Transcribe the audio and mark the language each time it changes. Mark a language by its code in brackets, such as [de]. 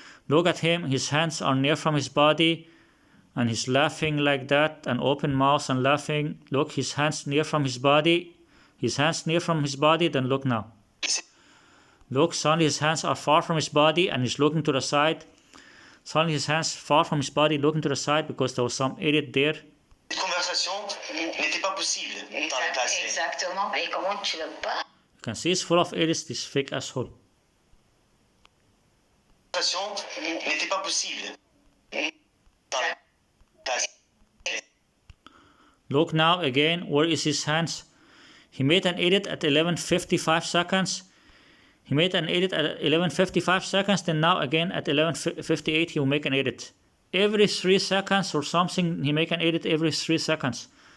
[en] Look at him, his hands are near from his body and he's laughing like that, an open mouth and laughing. Look, his hands near from his body. His hands near from his body, then look now. Look, suddenly his hands are far from his body and he's looking to the side. Suddenly his hands far from his body, looking to the side because there was some edit there. [fr] Conversation n'était pas possible dans le passé. Exactement. Et comment tu le pas? [en] You can see it's full of edits, this fake asshole. [fr] Conversation n'était pas possible dans le passé. [en] Look now again, where is his hands? He made an edit at 11:55 seconds. He made an edit at 11:55 seconds, then now again at 11:58 he will make an edit. Every 3 seconds or something, he make an edit every 3 seconds.